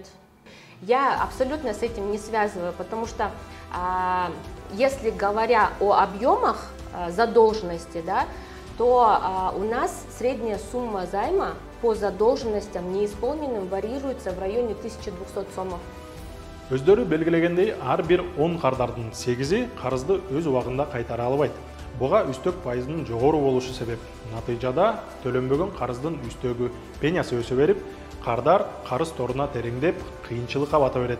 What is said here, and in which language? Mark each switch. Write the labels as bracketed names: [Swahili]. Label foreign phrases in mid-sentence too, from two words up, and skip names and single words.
[Russian] Я абсолютно с этим не связываю, потому что если говоря о объемах задолженности, да, то у нас средняя сумма займа по задолженностям неисполненным варьируется в районе 1200 сомов. [Kyrgyz] Өздөрү белгилегендей, ар бир 10 кардардын 8-и карызды өз убагында кайтара албайт. Буга үстөк пайызынын жогору болушу себеп. Натыйжада төлөнбөгөн карыздын үстөгү пенясы өсө берип, кардар карыз торуна тереңдеп, кыйынчылыкка бата берет.